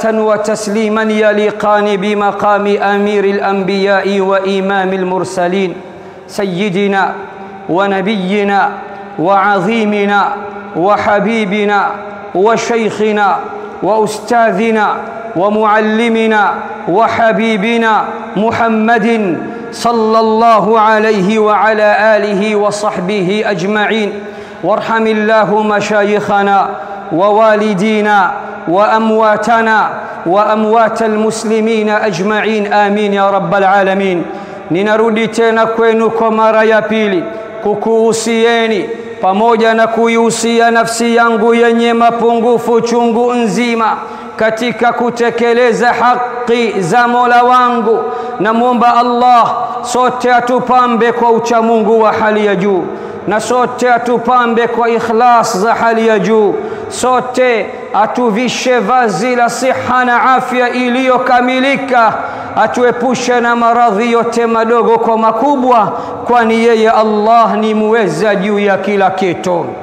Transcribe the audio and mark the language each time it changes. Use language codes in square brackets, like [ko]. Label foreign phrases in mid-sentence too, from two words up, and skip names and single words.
[ar] وتسليما يليقان بمقام أمير الأنبياء وإمام المرسلين سيدنا ونبينا وعظيمنا وحبيبنا وشيخنا وأستاذنا ومعلمنا وحبيبنا محمد صلى الله عليه وعلى آله وصحبه أجمعين. وارحم الله مشايخنا ووالدينا وأمواتنا وأموات المسلمين أجمعين آمين يا رب العالمين. [sw] Ninarudi tena kwenu kwa mara ya pili kukuhusieni pamoja na kuihusia nafsi yangu yenye mapungufu chungu nzima katika kutekeleza haki za Mola wangu. Namuomba Allah sote atupambe kwa uchamungu wa hali ya juu, na sote atupambe kwa ikhlas za hali ya juu, sote atuvishe vazi la siha na afya iliyokamilika, atuepushe na maradhi yote madogo kwa makubwa, kwani yeye Allah ni muweza juu ya kila kitu.